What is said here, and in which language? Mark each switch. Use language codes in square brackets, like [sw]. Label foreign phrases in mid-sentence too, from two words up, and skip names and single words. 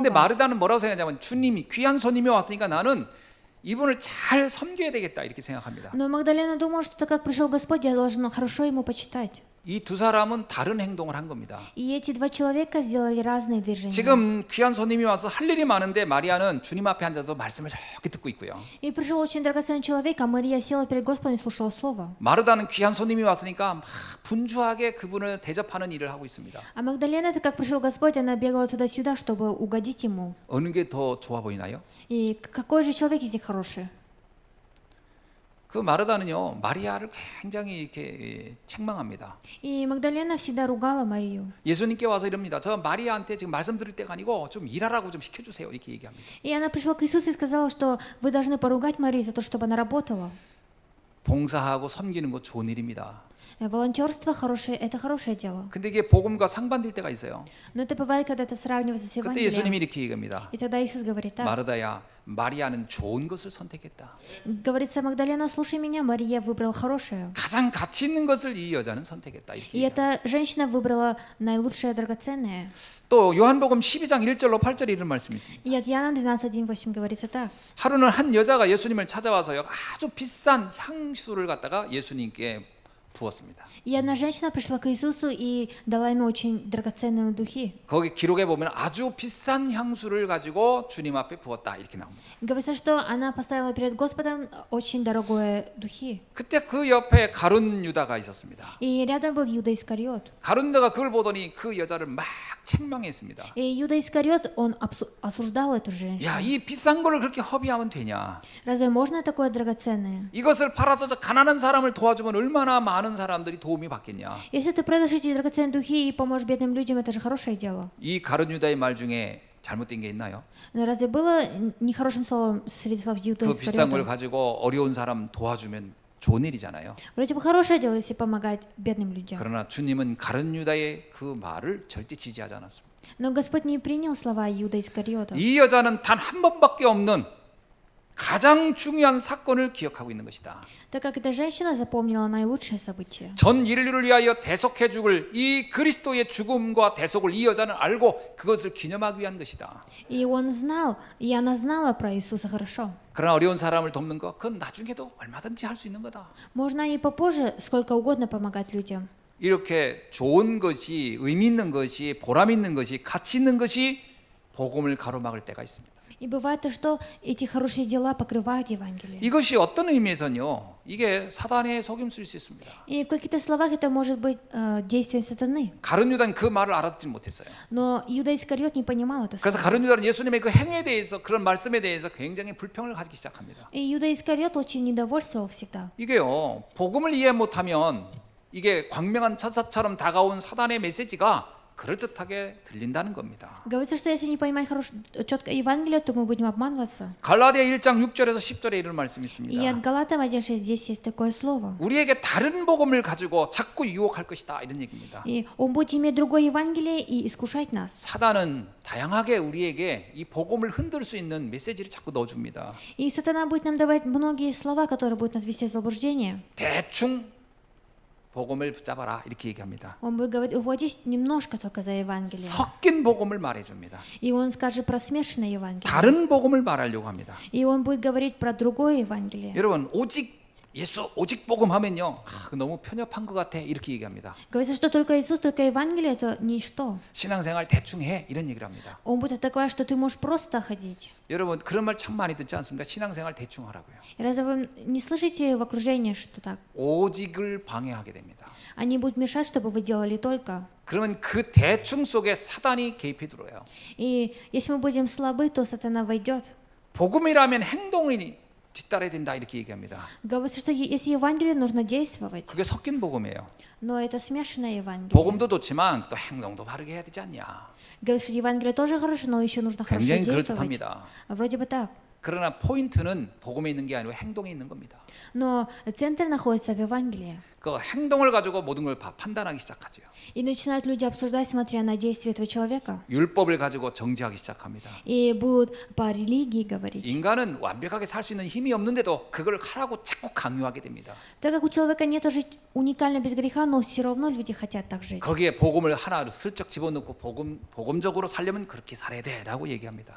[ko] 근데 마르다는 뭐라고 생각하냐면 주님이 귀한 손님이 왔으니까 나는 이분을 잘 섬겨야 되겠다 이렇게 생각합니다. [ru] Но Магдалена думала, что так как пришел Господь, я должна хорошо ему почитать. [ko] 이 두 사람은 다른 행동을 한 겁니다. [ru] И эти два человека сделали разные движения. [ko] 지금 귀한 손님이 와서 할 일이 많은데 마리아는 주님 앞에 앉아서 말씀을 이렇게 듣고 있고요. [ru] И пришел очень драгоценный человек, а Мария села перед Господом и слушала Слово. [ko] 마르다는 귀한 손님이 왔으니까 막 분주하게 그분을 대접하는 일을 하고 있습니다. [ru] А Магдалена, это как пришел Господь, она бегала туда-сюда, чтобы угодить ему. [ko] 어느 게 더 좋아 보이나요? [ru] И какой же человек из них хороший? [ko] 그 마르다는요 마리아를 굉장히 이렇게 책망합니다. [ru] И Магдалена всегда ругала Марию. [ko] 예수님께 와서 이럽니다. 저 마리아한테 지금 말씀 드릴 때가 아니고 좀 일하라고 좀 시켜주세요 이렇게 얘기합니다. [ru] И она пришла к Иисусу и сказала, что вы должны поругать Марию за то, чтобы она работала. [ko] 봉사하고 섬기는 거 좋은 일입니다. [ru] Волонтерство хорошее, это хорошее дело. [ko] 근데 이게 복음과 상반될 때가 있어요. [ru] Но это бывает, когда это сравнивается с [ko] 그때 예수님이 [ru] Евангелием. [ko] 이렇게 얘기합니다. [ru] И тогда Иисус говорит так. [ko] 마르다야, 마리아는 좋은 것을 선택했다. [ru] Говорится, Магдалена, слушай меня, Мария выбрала хорошее. [ko] 가장 가치 있는 것을 이 여자는 선택했다. 이렇게 [ru] И [ko] 얘기합니다. [ru] эта женщина выбрала наилучшее драгоценное. [ko] 또 요한복음 12장 1절로 8절에 이런 말씀이 있습니다. [ru] И от Иоанна 12:1-8 говорится так. [ko] 하루는 한 여자가 예수님을 찾아와서요 아주 비싼 향수를 갖다가 예수님께 부었습니다. [ru] И одна женщина пришла к Иисусу и дала ему очень драгоценные духи. [ko] 거기 기록에 보면 아주 비싼 향수를 가지고 주님 앞에 부었다 이렇게 나옵니다. [ru] Говорится, что она поставила перед Господом очень дорогое духи. [ko] 그때 그 옆에 가룟 유다가 있었습니다. [ru] И рядом был Иуда Искариот. [ko] 가룟 유다가 그걸 보더니 그 여자를 막 책망했습니다. [ru] И Иуда Искариот, он осуждал эту женщину. [ko] 야, 이 비싼 거를 그렇게 허비하면 되냐? [ru] Разве можно такое драгоценное? [ko] 이것을 팔아서 저 가난한 사람을 도와주면 얼마나 많은 사람들이 도움이 받겠냐? [ru] Если ты продашь эти драгоценные духи и поможешь бедным людям, это же хорошее дело. [ko] 이 가룟 유다의 말 중에 잘못된 게 있나요? [ru] Но разве было нехорошим словом среди слов Иуда [ko] 그 비싼 걸 [ru] Искариота? [ko] 가지고 어려운 사람 도와주면 좋은 일이잖아요. [ru] Вроде бы хорошее дело, если помогать бедным людям. [ko] 그러나 주님은 가룟 유다의 그 말을 절대 지지하지 않았습니다. [ru] Но Господь не принял слова Иуда Искариота. [ko] 이 여자는 단 한 번밖에 없는 가장 중요한 사건을 기억하고 있는 것이다. [ru] Так как эта женщина запомнила наилучшее событие. [ko] 전 인류를 위하여 대속해 죽을 이 그리스도의 죽음과 대속을 이 여자는 알고 그것을 기념하기 위한 것이다. [ru] И он знал, и она знала про Иисуса хорошо. [ko] 그러나 어려운 사람을 돕는 것, 그건 나중에도 얼마든지 할 수 있는 거다. [ru] Можно и попозже сколько угодно помогать людям. [ko] 이렇게 좋은 것이, 의미 있는 것이, 보람 있는 것이, 가치 있는 것이 복음을 가로막을 때가 있습니다. [ru] И бывает то, что эти хорошие дела покрывают Евангелие. [ko] 이것이 어떤 의미에서는요, 이게 사단의 속임수일 수 있습니다. [ru] И в каких-то словах это может быть действием сатаны. [ko] 가룟 유다는 그 말을 알아듣지 못했어요. [ru] Но Иуда Искариот не понимал это [ko] 그래서 [ru] слово. [ko] 가룟 유다는 예수님의 그 행위에 대해서, 그런 말씀에 대해서 굉장히 불평을 가지기 시작합니다. [ru] И Иуда Искариот очень недовольствовал всегда. [ko] 이게요, 복음을 이해 못하면 이게 광명한 천사처럼 다가온 사단의 메시지가 그럴듯하게 들린다는 겁니다. [ru] Говорится, что если не понимать четко Евангелие, то мы будем обманываться. [ko] 갈라디아 1장 6절에서 10절에 이런 말씀이 [ru] И [ko] 있습니다. [ru] от Галатам 1.6 здесь есть такое слово. [ko] 우리에게 다른 복음을 가지고 자꾸 유혹할 것이다, 이런 얘기입니다. [ru] И он будет иметь другое Евангелие и искушать нас. [ko] 사단은 다양하게 우리에게 이 복음을 흔들 수 있는 메시지를 자꾸 넣어줍니다. [ru] И сатана будет нам давать многие слова, которые будут нас ввести в заблуждение. [ko] 대충 복음을 붙잡아라, 이렇게 얘기합니다. [ru] Он будет говорить, уводись немножко только за Евангелие. [ko] 섞인 복음을 말해줍니다. [ru] И он скажет про смешанное Евангелие. [ko] 다른 복음을 말하려고 합니다. [ru] И он будет говорить про другое Евангелие. [ko] 여러분, 오직 예수, 오직 복음 하면요, 너무 편협한 것 같아, 이렇게 얘기합니다. [ru] Говорится, что только Иисус, только Евангелие это ничто. [ko] 신앙생활 대충 해, 이런 얘기를 합니다. [ru] Он будет такое, что ты можешь просто ходить. [ko] 여러분, 그런 말 참 많이 듣지 않습니까? 신앙생활 대충 하라고요. [ru] И разве вы не слышите в окружении, что так? [ko] 오직을 방해하게 됩니다. [ru] Они будут мешать, чтобы вы делали только. [ko] 그러면 그 대충 속에 사단이 개입해 들어요. [ru] И если мы будем слабы, то сатана войдет. [ko] 복음이라면 행동이 뒤따라야 된다, 이렇게 얘기합니다. [ru] Говорится, что если Евангелие, нужно действовать. [ko] 그게 섞인 복음이에요. [ru] Но это смешанное Евангелие. [ko] 복음도 좋지만 또 행동도 바르게 해야 되지 않냐. [ru] Говорит, что Евангелие тоже хорошо, но еще нужно хорошо [ko] 굉장히 [ru] действовать. [ko] 그럴듯합니다. [ru] Вроде бы так. [ko] 그러나 포인트는 복음에 있는 게 아니고 행동에 있는 겁니다. [ru] Но центр находится в Евангелии. [ko] 그 행동을 가지고 모든 걸 판단하기 시작하죠. [ru] И начинают люди обсуждать, смотря на действия этого человека. [ko] 율법을 가지고 정죄하기 시작합니다. [ru] И будут по религии говорить. [ko] 인간은 완벽하게 살 수 있는 힘이 없는데도 그걸 하라고 자꾸 강요하게 됩니다. [ru] Так как у человека нет жить уникально без греха, но все равно люди хотят так жить. [ko] 거기에 복음을 하나 슬쩍 집어넣고 복음적으로 살려면 그렇게 살아야 돼라고 얘기합니다.